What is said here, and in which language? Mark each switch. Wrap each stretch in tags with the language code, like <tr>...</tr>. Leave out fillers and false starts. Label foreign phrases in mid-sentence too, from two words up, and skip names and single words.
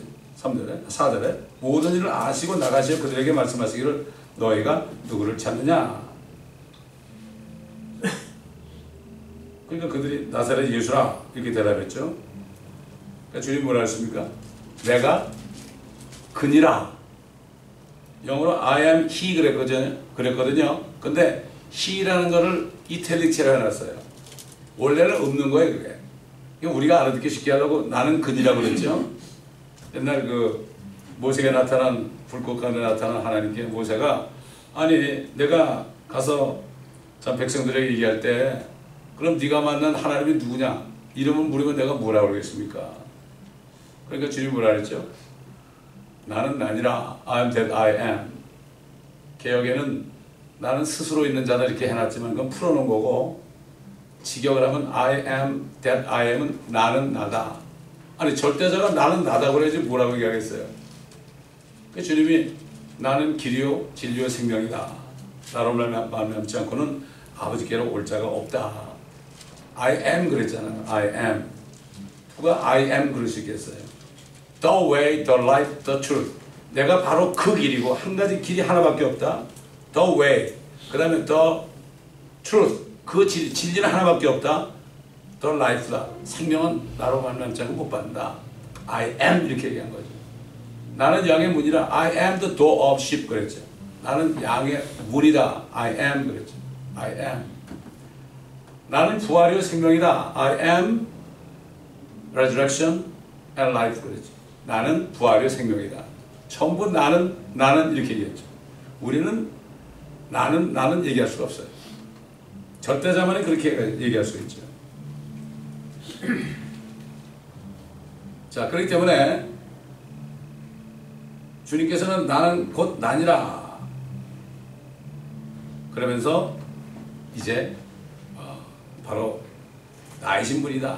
<ko>3절에, 4절에 모든 일을 아시고 나가시어 그들에게 말씀하시기를 너희가 누구를 찾느냐? 그러니까 그들이 나사렛 예수라 이렇게 대답했죠. 그러니까 주님 뭐라 했습니까? 내가 그니라. 영어로</ko> <en>I am he</en> <ko>그랬거든요. 근데 he라는 거를 이탈릭체로 해놨어요. 원래는 없는 거예요, 그게. 우리가 알아듣기 쉽게 하려고 나는 그니라고 그랬죠. 옛날 그 모세가 나타난 불꽃 가운데 나타난 하나님께 모세가 아니 내가 가서 참 백성들에게 얘기할 때 그럼 네가 만난 하나님이 누구냐? 이름을 물으면 내가 뭐라고 그러겠습니까? 그러니까 주님이 뭐라 그랬죠? 나는 아니라</ko> <en>I am that I am.</en> <ko>개혁에는 나는 스스로 있는 자다 이렇게 해놨지만 그건 풀어놓은 거고 직역을 하면</ko> <en>I am that I am</en> <ko>은 나는 나다. 아니 절대자가 나는 나다 그래야지 뭐라고 얘기하겠어요. 그 주님이 나는 길이요 진리요 생명이다. 나로 말미암지 않고는 아버지께로 올 자가 없다.</ko> <en>I am</en> <ko>그랬잖아요.</ko> <en>I am.</en> <ko>누가</ko> <en>I am</en> <ko>그럴 수 있겠어요?</ko> <en>The way, the life, the truth.</en> <ko>내가 바로 그 길이고 한 가지 길이 하나밖에 없다.</ko> <en>The way.</en> <ko>그 다음에</ko> <en>the truth.</en> <ko>그 진리는 하나밖에 없다.</ko> <en>The life다.</en> <ko>생명은 나로 만나지 않고 못 받는다.</ko> <en>I am</en> <ko>이렇게 얘기한 거죠. 나는 양의 문이라</ko> <en>I am the door of sheep</en> <ko>그랬죠. 나는 양의 문이다.</ko> <en>I am</en> <ko>그랬죠.</ko> <en>I am.</en> <ko>나는 부활이요 생명이다.</ko> <en>I am resurrection and life 그랬죠.</en> <ko>나는 부활이요 생명이다. 전부 나는 이렇게 얘기했죠. 우리는 나는 얘기할 수가 없어요. 절대자만이 그렇게 얘기할 수 있죠. 자, 그렇기 때문에 주님께서는 나는 곧 나니라 그러면서 이제 바로 나이신 분이다.</ko>